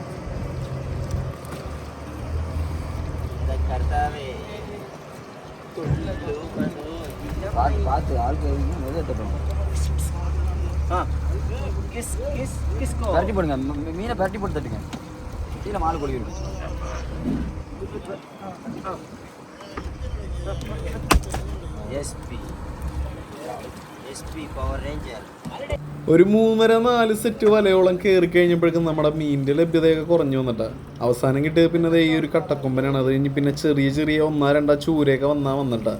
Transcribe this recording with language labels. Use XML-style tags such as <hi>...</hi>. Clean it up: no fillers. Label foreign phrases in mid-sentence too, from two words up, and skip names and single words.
<ta>பார்த்து ஆளுக்கு பரட்டி போடுங்க, மீனை பரட்டி போட்டு தட்டுங்க. கீழே மாலை கொடிக்கணும்.</ta> <ml>എസ്പി പവർ റേഞ്ചർ. ഒരു 3-4 സെറ്റ് വലയോളം കയറി കഴിഞ്ഞപ്പോഴേക്കും നമ്മുടെ മീനിൻ്റെ ലഭ്യതയൊക്കെ കുറഞ്ഞു വന്നിട്ടാ. അവസാനം കിട്ടിയത് പിന്നെ ഈ ഒരു കട്ടക്കൊമ്പനാണ്. അത് കഴിഞ്ഞ് പിന്നെ ചെറിയ 1-2 ചൂരയൊക്കെ വന്നിട്ടാ.</ml>